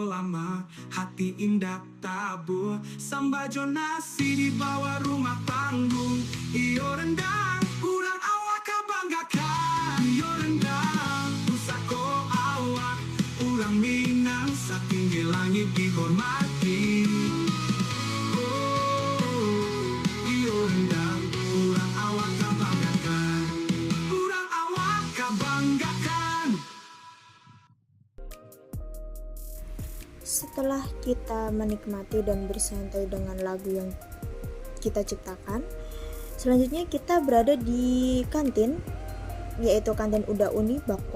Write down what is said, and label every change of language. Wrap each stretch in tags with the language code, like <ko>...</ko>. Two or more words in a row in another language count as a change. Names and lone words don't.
<min>lama hati indah tabuh sambajo nasi di bawah rumah panggung iyo rendang urang awak kabanggakan iyo rendang pusako awak urang Minang satinggi langit dihormati iyo rendang urang awak kabanggakan urang awak kabanggakan.</min> <id>Setelah kita menikmati dan bersantai dengan lagu yang kita ciptakan, selanjutnya kita berada di kantin, yaitu kantin Uda Uni Bakwang.</id>